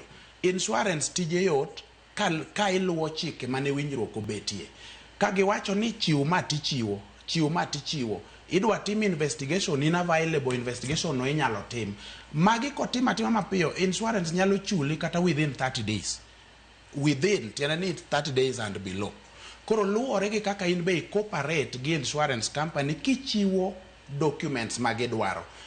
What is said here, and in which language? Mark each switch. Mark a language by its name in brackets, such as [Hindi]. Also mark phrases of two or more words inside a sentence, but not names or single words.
[Luo (Kenya and Tanzania)] Insurance tije yot ka iluwo chike mane winjruok obetie. Ka giwacho ni chiw ma tichiwo, chiw ma tichiwo, idwa tim investigation, in [English] available investigation [Luo (Kenya and Tanzania)] no inyalo tim. Magi kotim atima mapiyo, insurance nyalo chuli kata [English] within 30 days. Within, [Luo (Kenya and Tanzania)] tiene ni [English] 30 days and below. [Luo (Kenya and Tanzania)] Koro luwore gi kaka in be cooperate gi [English] insurance company [Luo (Kenya and Tanzania)] kichiwo documents magidwaro.